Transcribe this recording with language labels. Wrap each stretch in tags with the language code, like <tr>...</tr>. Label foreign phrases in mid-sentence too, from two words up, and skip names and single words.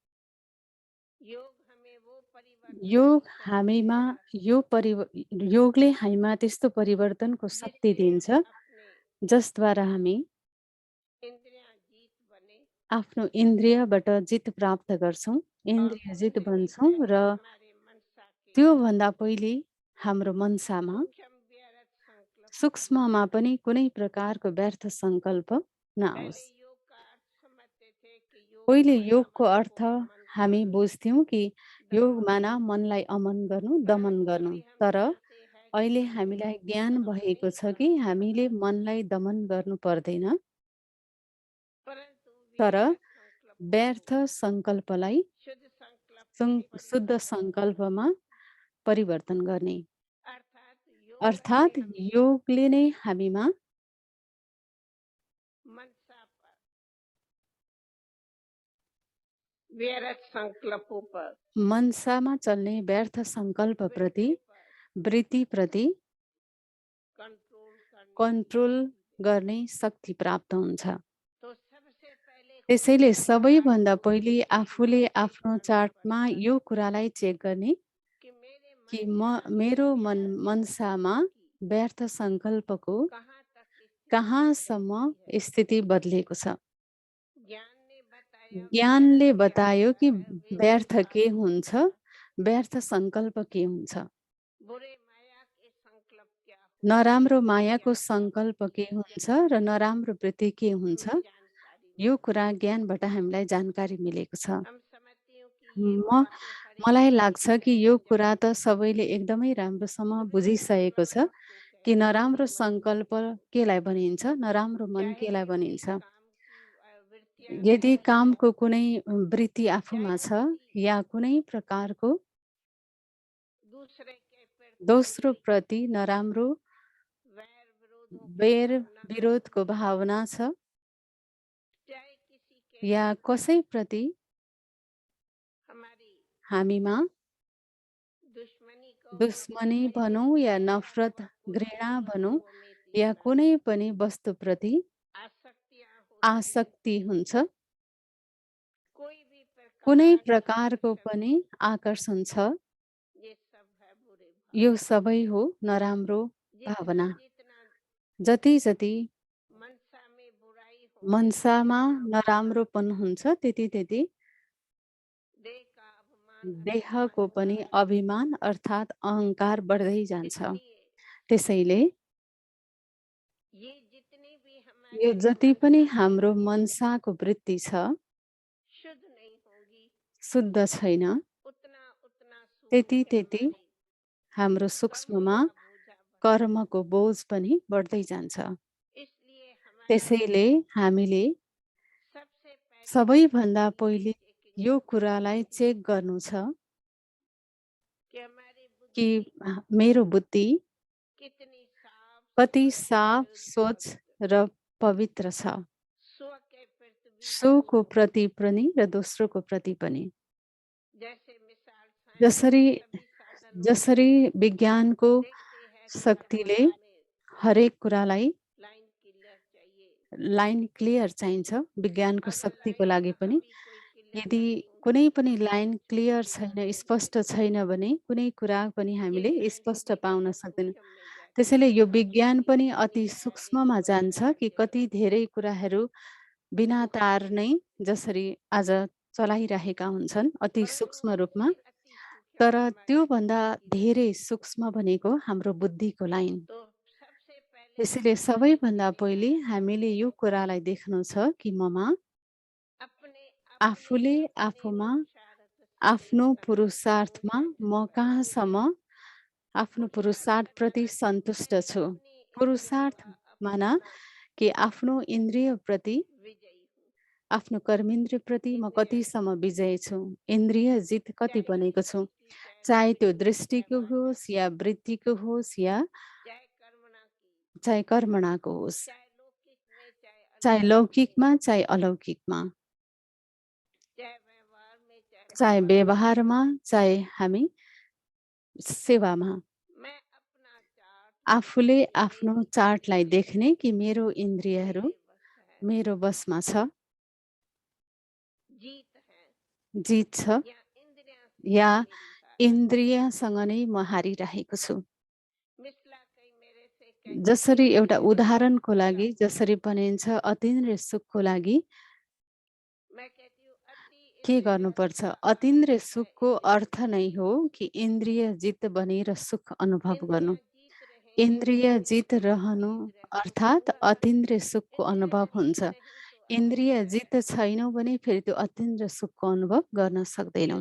<ne>योग हामीमा योगले हामीमा त्यस्तो परिवर्तनको शक्ति दिन्छ जसद्वारा हामी आफ्नो इन्द्रियबाट जित प्राप्त गर्छौं इन्द्रियजित</ne> <hi>और</hi> <ne>बन्छौँ</ne> <hi>उससे</hi> <ne>र</ne> <hi>पहले हमारे मनसा के</hi> <ne>त्योभन्दा पहिले हाम्रो मनसामा</ne> <hi>सूक्ष्म व्यर्थ संकल्प</hi> <ne>सूक्ष्ममा पनि कुनै प्रकारको व्यर्थ सङ्कल्प</ne> <hi>पहले</hi> <ne>नआओस्।</ne> <hi>योग का अर्थ समझते थे कि योग</hi> <ne>पहिले</ne> <hi>माना</hi> <ne>योगको</ne> <hi>मन</hi> <ne>अर्थ</ne> <hi>को अमन</hi> <ne>हामी</ne> <hi>करना,</hi> <ne>बुझ्थ्यौँ कि योग</ne> <hi>दमन माना करना।</hi> <ne>मनलाई अमन गर्नु, दमन</ne> <hi>परंतु</hi> <ne>गर्नु।</ne> <hi>अभी हम</hi> <ne>तर</ne> <hi>जानते हैं कि</hi> <ne>अहिले</ne> <hi>मन को</hi> <ne>हामीलाई ज्ञान</ne> <hi>दमन</hi> <ne>भएको</ne> <hi>नहीं</hi> <ne>छ कि</ne> <hi>करना</hi> <ne>हामीले</ne> <hi>पड़ता,</hi> <ne>मनलाई दमन गर्नु पर्दैन,</ne> <hi>परंतु</hi> <ne>तर</ne> <hi>व्यर्थ संकल्पों</hi> <ne>व्यर्थ</ne> <hi>को</hi> <ne>सङ्कल्पलाई</ne> <hi>शुद्ध संकल्प में</hi> <ne>शुद्ध</ne> <hi>परिवर्तन करना।</hi> <ne>सङ्कल्पमा परिवर्तन गर्ने।</ne> <hi>अर्थात योग से</hi> <ne>अर्थात्</ne> <hi>हमें</hi> <ne>योगले नै हामीमा</ne> <hi>मनसा पर, व्यर्थ संकल्पों पर,</hi> <ne>मनसामा चल्ने व्यर्थ सङ्कल्पप्रति,</ne> <hi>वृत्ति पर</hi> <ne>वृत्तिप्रति</ne> <hi>कंट्रोल करने की</hi> <ne>कन्ट्रोल</ne> <hi>शक्ति देता</hi> <ne>गर्ने</ne> <hi>है।</hi> <ne>शक्ति प्राप्त हुन्छ।</ne> <hi>तो सबसे पहले</hi> <ne>त्यसैले</ne> <hi>खुद के</hi> <ne>सबैभन्दा</ne> <hi>चार्ट को</hi> <ne>पहिले आफूले</ne> <hi>चेक</hi> <ne>आफ्नो</ne> <hi>करना</hi> <ne>चार्टमा</ne> <hi>पड़ता</hi> <ne>यो</ne> <hi>है</hi> <ne>कुरालाई चेक गर्ने</ne> <hi>कि मेरे</hi> <ne>कि</ne> <hi>मनसा में</hi> <ne>मेरो</ne> <hi>व्यर्थ</hi> <ne>मनसामा</ne> <hi>संकल्प की</hi> <ne>व्यर्थ सङ्कल्पको</ne> <hi>कहाँ तक स्थिति बदल</hi> <ne>कहाँसम्म</ne> <hi>गई है।</hi> <ne>स्थिति बदलेको छ।</ne> <hi>ज्ञान ने बताया</hi> <ne>ज्ञानले</ne> <hi>व्यर्थ क्या</hi> <ne>बतायो कि</ne> <hi>होता है, वेद</hi> <ne>व्यर्थ</ne> <hi>ने</hi> <ne>के</ne> <hi>आपको</hi> <ne>हुन्छ,</ne> <hi>बताया</hi> <ne>व्यर्थ सङ्कल्प के हुन्छ,</ne> <hi>बुरे माया के संकल्प क्या होते</hi> <ne>नराम्रो</ne> <hi>हैं, ये</hi> <ne>मायाको</ne> <hi>ज्ञान और</hi> <ne>सङ्कल्प के</ne> <hi>वृत्ति से</hi> <ne>हुन्छ</ne> <hi>हमें</hi> <ne>र नराम्रो वृत्ति के हुन्छ,</ne> <hi>हमें जानकारी</hi> <ne>यो</ne> <hi>मिलती</hi> <ne>कुरा</ne> <hi>है।</hi> <ne>ज्ञानबाट हामीलाई जानकारी मिलेको छ।</ne> <hi>हम समझती हूँ कि ये बातें हर एक</hi> <ne>मलाई</ne> <hi>की</hi> <ne>लाग्छ कि</ne> <hi>तरह</hi> <ne>यो कुरा</ne> <hi>समझ</hi> <ne>त</ne> <hi>गई है।</hi> <ne>सबैले एकदमै राम्रोसँग</ne> <hi>तो वे बुरे</hi> <ne>बुझिसकेको छ</ne> <hi>माया को</hi> <ne>कि</ne> <hi>कहते हैं</hi> <ne>नराम्रो</ne> <hi>मन,</hi> <ne>सङ्कल्प केलाई भनिन्छ, नराम्रो मन</ne> <hi>चाहे</hi> <ne>केलाई</ne> <hi>कोई</hi> <ne>भनिन्छ।</ne> <hi>काम की वृत्तियां</hi> <ne>यदि</ne> <hi>अंदर है,</hi> <ne>कामको कुनै वृत्ति</ne> <hi>चाहे</hi> <ne>आफूमा छ</ne> <hi>किसी</hi> <ne>या कुनै प्रकारको</ne> <hi>दूसरे के प्रति</hi> <ne>दोस्रो</ne> <hi>बुरी</hi> <ne>प्रति नराम्रो</ne> <hi>वैर विरोधों की</hi> <ne>वेर</ne> <hi>भावना है,</hi> <ne>विरोधको भावना छ</ne> <hi>चाहे किसी के</hi> <ne>या</ne> <hi>प्रति</hi> <ne>कसैप्रति</ne> <hi>हमारी</hi> <ne>हामीमा</ne> <hi>दुश्मनी कहो या</hi> <ne>दुश्मनी</ne> <hi>घृणित</hi> <ne>भनौँ या घृणा</ne> <hi>नफरत,</hi> <ne>हो, कोई घृणा</ne> <hi>भी</hi> <ne>भनौँ</ne> <hi>वस्तुओं में</hi> <ne>या</ne> <hi>तीव्र</hi> <ne>कुनै पनि वस्तुप्रति</ne> <hi>आसक्तियां होती है,</hi> <ne>आसक्ति हुन्छ,</ne> <hi>कोई भी</hi> <ne>कुनै</ne> <hi>प्रकार की</hi> <ne>प्रकारको</ne> <hi>आकर्षण</hi> <ne>पनि</ne> <hi>है,</hi> <ne>आकर्षण छ,</ne> <hi>ये सब है बुरे</hi> <ne>यो</ne> <hi>भाव।</hi> <ne>सबै हो नराम्रो</ne> <hi>जितना</hi> <ne>भावना।</ne> <hi>जितना</hi> <ne>जति जति</ne> <hi>मनसा में बुराई होगी</hi> <ne>मनसामा नराम्रो नराम्रोपन हुन्छ, त्यति त्यति</ne> <hi>देह का अपमान अभिमान</hi> <ne>देहको पनि</ne> <hi>बढ़ता है।</hi> <ne>अभिमान अर्थात् अहङ्कार बढ्दै जान्छ।</ne> <hi>इसलिए</hi> <ne>त्यसैले</ne> <hi>ये जितनी भी</hi> <ne>यो</ne> <hi>हमारी</hi> <ne>जति पनि</ne> <hi>मनसा की</hi> <ne>हाम्रो</ne> <hi>वृत्ति</hi> <ne>मनसाको वृत्ति छ,</ne> <hi>शुद्ध नहीं होगी,</hi> <ne>शुद्ध छैन,</ne> <hi>उतना उतना</hi> <ne>त्यति</ne> <hi>सूक्ष्म</hi> <ne>त्यति</ne> <hi>हमारी</hi> <ne>हाम्रो</ne> <hi>कर्मों</hi> <ne>सूक्ष्ममा</ne> <hi>का बोझा बढ़ता</hi> <ne>कर्मको बोझ पनि बढ्दै जान्छ।</ne> <hi>है। इसलिए हमारे</hi> <ne>त्यसैले हामीले</ne> <hi>सबसे पहले</hi> <ne>सबैभन्दा</ne> <hi>ये</hi> <ne>पहिले</ne> <hi>चेकिंग</hi> <ne>यो</ne> <hi>करनी</hi> <ne>कुरालाई</ne> <hi>चाहिए</hi> <ne>चेक गर्नु छ</ne> <hi>कि हमारी</hi> <ne>कि</ne> <hi>बुद्धि</hi> <ne>मेरो बुद्धि</ne> <hi>कितनी साफ</hi> <ne>कति साफ,</ne> <hi>स्वच्छ</hi> <ne>स्वच्छ</ne> <hi>पवित्र</hi> <ne>र पवित्र छ,</ne> <hi>स्व के प्रति भी</hi> <ne>सोको</ne> <hi>दूसरों के</hi> <ne>प्रति</ne> <hi>प्रति।</hi> <ne>पनि र दोस्रोको प्रति पनि।</ne> <hi>जैसे मिसाल साइंस</hi> <ne>जसरी</ne> <hi>के सभी साधनों</hi> <ne>जसरी</ne> <hi>से</hi> <ne>विज्ञानको</ne> <hi>देखते हैं कि</hi> <ne>शक्तिले</ne> <hi>दरवाजा में</hi> <ne>हरेक कुरालाई</ne> <en>line clear</en> <hi>चाहिए,</hi> <en>line clear</en> <ne>चाहिन्छ, विज्ञानको</ne> <hi>अगर</hi> <ne>शक्तिको</ne> <hi>लाइन</hi> <ne>लागि पनि।</ne> <hi>अभी कोई क्लियर</hi> <ne>यदि</ne> <hi>नहीं</hi> <ne>कुनै</ne> <hi>होगी</hi> <ne>पनि</ne> <hi>तो</hi> <ne>लाइन</ne> <hi>कुछ भी</hi> <ne>क्लियर</ne> <hi>क्लियर</hi> <ne>छैन,</ne> <hi>नहीं</hi> <ne>स्पष्ट</ne> <hi>होगा।</hi> <ne>छैन भने कुनै कुरा पनि</ne> <hi>ये</hi> <ne>हामीले</ne> <hi>साइंस</hi> <ne>स्पष्ट</ne> <hi>भी</hi> <ne>पाउन</ne> <hi>ज्यादा</hi> <ne>सक्दैनौँ।</ne> <hi>सूक्ष्म में जाती</hi> <ne>त्यसैले</ne> <hi>है,</hi> <ne>यो</ne> <hi>समझने</hi> <ne>विज्ञान</ne> <hi>की</hi> <ne>पनि</ne> <hi>शक्ति</hi> <ne>अति</ne> <hi>है</hi> <ne>सूक्ष्ममा</ne> <hi>ऋतु</hi> <ne>जान्छ कि</ne> <hi>वैराग्य</hi> <ne>कति धेरै कुराहरू बिना तार नै जसरी आज चलाइरहेका हुन्छन् अति</ne> <hi>परंतु</hi> <ne>सूक्ष्म रूपमा।</ne> <hi>उससे अति सूक्ष्म</hi> <ne>तर</ne> <hi>हमारी</hi> <ne>त्योभन्दा</ne> <hi>बुद्धि की</hi> <ne>धेरै</ne> <hi>लाइन।</hi> <ne>सूक्ष्म भनेको हाम्रो बुद्धिको लाइन।</ne> <hi>तो सबसे पहले</hi> <ne>त्यसैले</ne> <hi>हमें ये</hi> <ne>सबैभन्दा</ne> <hi>देखना</hi> <ne>पहिले</ne> <hi>है</hi> <ne>हामीले यो कुरालाई देख्नु छ कि ममा</ne> <hi>अपने अपने</hi> <ne>आफूले</ne> <hi>अपने</hi> <ne>आफूमा</ne> <hi>पुरुषार्थ से</hi> <ne>आफ्नो</ne> <hi>कहाँ</hi> <ne>पुरुषार्थमा म</ne> <hi>संतुष्ट है,</hi> <ne>कहाँसम्म आफ्नो</ne> <hi>पुरुषार्थ</hi> <ne>पुरुषार्थप्रति</ne> <hi>माना कि</hi> <ne>सन्तुष्ट</ne> <hi>मैं</hi> <ne>छु।</ne> <hi>अपनी इंद्रियों</hi> <ne>पुरुषार्थ</ne> <hi>का</hi> <ne>माना</ne> <hi>अपना</hi> <ne>कि आफ्नो इन्द्रियप्रति,</ne> <hi>विजयी हूँ।</hi> <ne>आफ्नो कर्मेन्द्रियप्रति म</ne> <hi>इंद्रिय जीत,</hi> <ne>कतिसम्म विजय छु, इन्द्रिय जित कति</ne> <hi>चाहे वो</hi> <ne>बनेको छु।</ne> <hi>दृष्टि, चाहे वो</hi> <ne>चाहे त्यो</ne> <hi>वृत्ति, चाहे</hi> <ne>दृष्टिको</ne> <hi>वाचा</hi> <ne>होस्</ne> <hi>की,</hi> <ne>या वृत्तिको होस् या</ne> <hi>चाहे कर्मणा की,</hi> <ne>चाहे कर्मणाको होस्,</ne> <hi>चाहे लौकिक में, चाहे</hi> <ne>चाहे</ne> <hi>अलौकिक में,</hi> <ne>लौकिकमा चाहे अलौकिकमा,</ne> <hi>चाहे व्यवहार में, चाहे</hi> <ne>चाहे</ne> <hi>सेवा में,</hi> <ne>व्यवहारमा चाहे हामी सेवामा,</ne> <hi>मैं अपना चार्ट</hi> <ne>आफूले</ne> <hi>देखने</hi> <ne>आफ्नो</ne> <hi>की</hi> <ne>चार्टलाई</ne> <hi>कोशिश</hi> <ne>देख्ने</ne> <hi>करूं,</hi> <ne>कि मेरो इन्द्रियहरू</ne> <hi>मेरे बस है,</hi> <ne>मेरो बसमा छ,</ne> <hi>जीत है,</hi> <ne>जित छ,</ne> <hi>या इंद्रियां से</hi> <ne>या</ne> <hi>ही मेरी हार है।</hi> <ne>इन्द्रियसँग नै म हारिरहेको छु।</ne> <hi>मिसला कई मेरे से कहती है</hi> <ne>जसरी एउटा</ne> <hi>अतीन्द्रिय सुख</hi> <ne>उदाहरणको</ne> <hi>को</hi> <ne>लागि</ne> <hi>चाहिए,</hi> <ne>जसरी भनिन्छ अतीन्द्रिय सुखको लागि</ne> <hi>मैं कहती हूँ अति</hi> <ne>के गर्नुपर्छ? अतीन्द्रिय सुखको अर्थ नै हो कि इन्द्रिय जित बनेर सुख अनुभव गर्नु। इन्द्रिय जित रहनु अर्थात् अतीन्द्रिय सुखको अनुभव हुन्छ। इन्द्रिय जित छैनौँ भने फेरि त्यो अतीन्द्रिय सुखको अनुभव गर्न सक्दैनौँ।</ne>